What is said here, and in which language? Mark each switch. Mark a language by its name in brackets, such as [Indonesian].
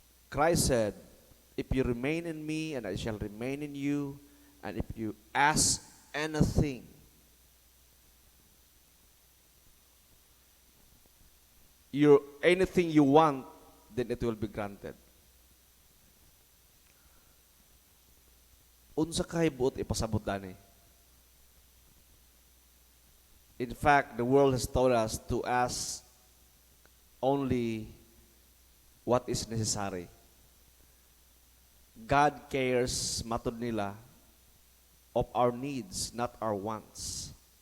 [English] Christ said, if you remain in me and I shall remain in you, and if you ask anything, anything you want, then it will be granted. [Cebuano] Unsa kay buot ipasabot dani? [English] In fact, the world has told us to ask only what is necessary. God cares, [Cebuano] matod nila, [English] of our needs, not our wants.